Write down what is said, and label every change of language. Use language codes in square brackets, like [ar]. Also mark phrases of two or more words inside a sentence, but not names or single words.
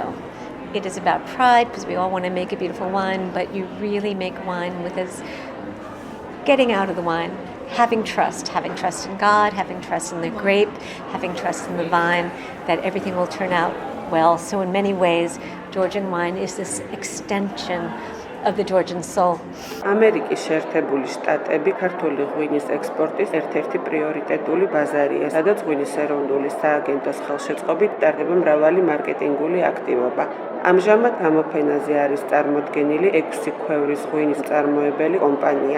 [en] It is about pride, because we all want to make a beautiful wine, but you really make wine with us getting out of the wine, having trust in God, having trust in the grape, having trust in the vine, that everything will turn out well. So in many ways, Georgian wine is this extension of the Georgian soul. [ka] ამერიკის შეერთებული შტატები ქართული ღვინის ექსპორტის ერთ-ერთი პრიორიტეტული ბაზარია, სადაც ღვინის ეროვნული სააგენტოს ხელშეწყობით ტარდება მრავალი მარკეტინგული აქტივობა. ამჟამად გამოფენაზე არის წარმოდგენილი 6 ქვევრის ღვინის მწარმოებელი კომპანია.